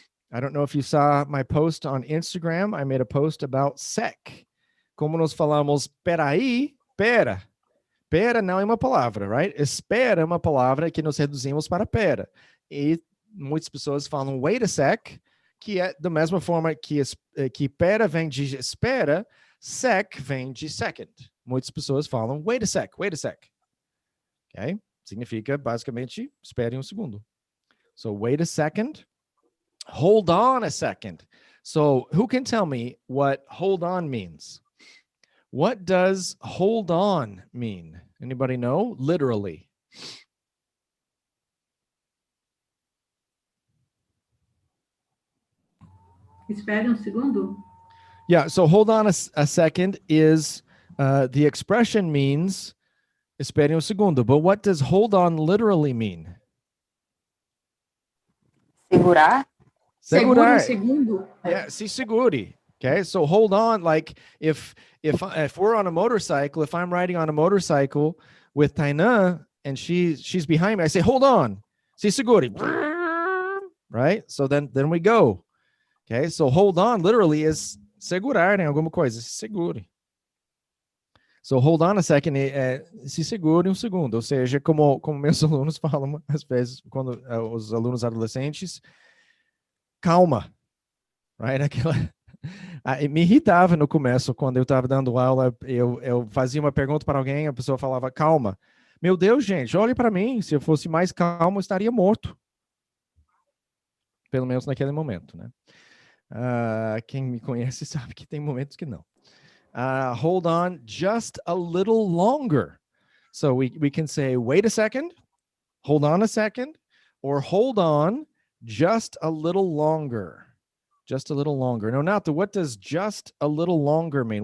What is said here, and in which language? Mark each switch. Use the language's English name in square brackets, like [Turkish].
[English] I don't know if you saw my post on Instagram. I made a post about sec. [Portuguese] Como nós falamos peraí, pera. Pera não é uma palavra, right? Espera é uma palavra que nós reduzimos para pera. E muitas pessoas falam [English] wait a sec, [Portuguese] que é da mesma forma que pera vem de espera, sec vem de second. Muitas pessoas falam [English] wait a sec, wait a sec. [Portuguese] Okay? Significa basicamente espere um segundo. [English] So wait a second, hold on a second. So who can tell me what hold on means? What does hold on mean? Anybody know? Literally. [Portuguese] Espere segundo. [English] Yeah, so hold on a second is the expression means [Portuguese] espere segundo, [English] but what does hold on literally mean? [Portuguese] Segurar. Segura um segundo. [English] Yeah, [Portuguese] se segure. [English] Okay, so hold on. Like if we're on a motorcycle, if I'm riding on a motorcycle with Tainan, and she's behind me. I say, hold on. [Portuguese] Se segure. [English] Right? So then we go. Okay? So hold on literally is [Portuguese] segurar em alguma coisa. Se segure. [English] So hold on a second, [Portuguese] se segure um segundo. Ou seja, como meus alunos falam às vezes, quando os alunos adolescentes, calma. Right? Me irritava no começo, quando eu estava dando aula, eu fazia uma pergunta para alguém, a pessoa falava, calma. Meu Deus, gente, olhe para mim, se eu fosse mais calmo, eu estaria morto. Pelo menos naquele momento, né? Quem me conhece sabe que tem momentos que não. [English] Hold on just a little longer. So we can say, wait a second, hold on a second, or hold on just a little longer. Just a little longer. Now, Nato, what does just a little longer mean?